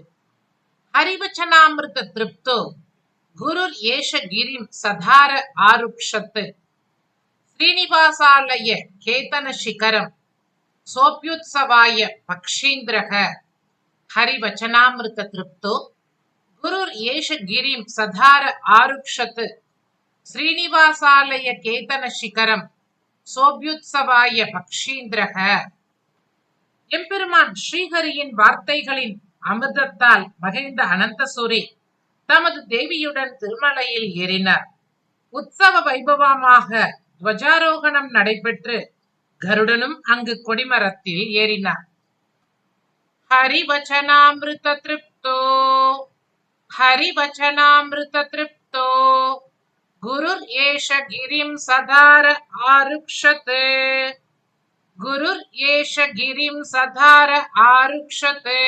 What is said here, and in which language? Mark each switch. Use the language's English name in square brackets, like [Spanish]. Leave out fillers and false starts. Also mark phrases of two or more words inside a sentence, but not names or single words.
[Sanskrit] हरिवचनामृत तृप्तो गुरुर येष गिरिं सधार आरुक्षत श्रीनिवासालय केतन शिखरं सोप्युत्सवाय पक्षीन्द्रः. हरिवचनामृत तृप्तो गुरुर येष गिरिं सधार आरुक्षत श्रीनिवासालय केतन शिखरं सोप्युत्सवाय पक्षीन्द्रः. [Tamil] எம்பெருமான் ஸ்ரீஹரியின் வார்த்தைகளின் அமிர்தத்தால் மகிழ்ந்த அனந்தசூரி தமது தேவியுடன் திருமலையில் ஏறினார். உற்சவ வைபவமாக துவஜாரோகணம் நடைபெற்று கருடனும் அங்கு கொடிமரத்தில் ஏறினார். [Sanskrit] हरिवचनामृत तृप्तो हरिवचनामृत तृप्तो गुरुर येष गिरिं सधार आरुक्षत गुरुर येष गिरिं सधार आरुक्षत